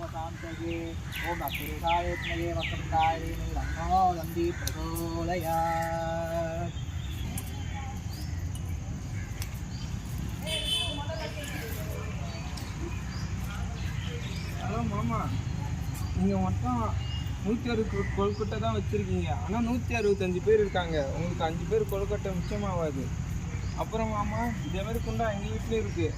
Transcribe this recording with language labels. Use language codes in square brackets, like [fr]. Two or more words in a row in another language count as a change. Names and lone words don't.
[sa] महान्तगे ओम अपुरुषाय विद्महे वक्रतुण्डाय धीमहि तन्नो दन्ति प्रचोदयात्. [ta] ஹலோ மாமா, நீங்கள் மொத்தம் 160 கொழுக்கட்டை தான் வச்சுருக்கீங்க. ஆனால் 165 பேர் இருக்காங்க. உங்களுக்கு 5 பேர் கொழுக்கட்டை மிச்சமாகாது. அப்புறம் மாமா, இதே மாதிரி குண்டா எங்கள் வீட்லேயும் இருக்குது.